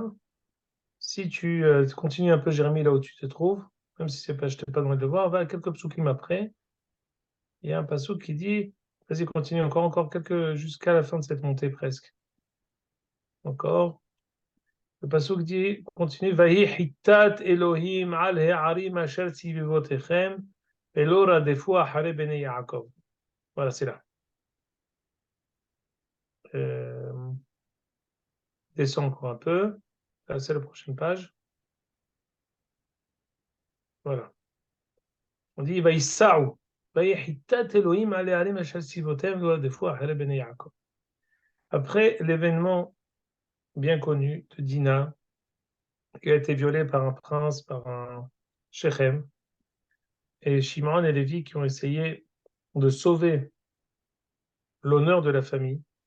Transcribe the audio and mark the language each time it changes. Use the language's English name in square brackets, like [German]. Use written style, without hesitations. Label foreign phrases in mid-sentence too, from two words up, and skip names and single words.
[French] Si tu continues un peu, Jérémie, là où tu te trouves, même si je t'ai pas demandé de le voir, va à quelques psoukim après. Il y a un pasouk qui dit, vas-y, continue encore quelques, jusqu'à la fin de cette montée presque. Encore. Le pasouk dit, continue, [Hebrew] ויהי חתת אלהים על הערים אשר סביבותיהם ולא רדפו אחרי בני יעקב. [French] Voilà, c'est là. Descends encore un peu. Là, c'est la prochaine page. Voilà. On dit Vaïsaou. Après l'événement bien connu de Dina, qui a été violée par un prince, par un Shechem, et Shimon et Lévi qui ont essayé de sauver l'honneur de la famille.